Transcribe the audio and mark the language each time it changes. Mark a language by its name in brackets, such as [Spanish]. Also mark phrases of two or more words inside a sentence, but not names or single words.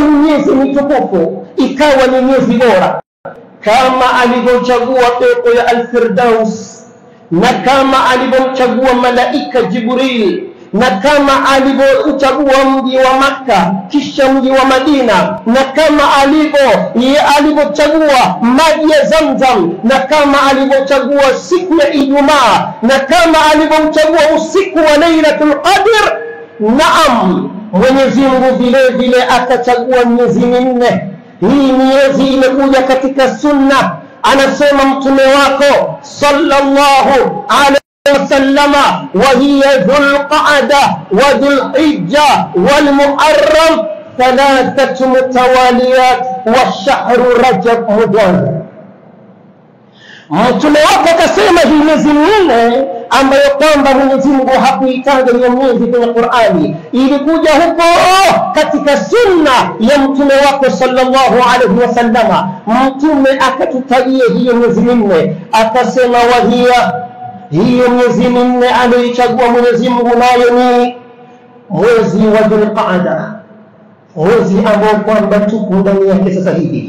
[Swahili] ni miezi mitukufu, ikawa ni miezi bora, kama alivyochagua pepo ya Al-Firdaus, na kama alivyomchagua malaika Jibril, na kama alivyochagua mji wa Makka kisha mji wa Madina, na kama alivyochagua maji ya Zamzam, na kama alivyochagua siku ya Ijumaa, na kama alivyochagua usiku wa Lailatul Qadr. Naam, Mwenyezi Mungu vile vile akachagua miezi 4. Hii miezi imekuja katika sunna, anasema mtume wako [Arabic] صلى الله عليه وسلم وهي ذو القعدة وذو الحجة والمحرم 3 متواليات والشهر رجب مضر. [Swahili] Mtume wako akasema hii miezi 4 ambayo kwamba Mwenyezi Mungu hakuitaja hiyo miezi kwenye Qur'ani, ilikuja huko katika sunna ya mtume wako [Arabic] صلى الله عليه وسلم. [Swahili] Mtume akatutajia hiyo miezi 4, akasema hiyo miezi 4 aliyochagua Mwenyezi Mungu nayo ni mwezi wa Dhul-Qa'da, mwezi ambao kwamba tuko ndani yake sasa hivi.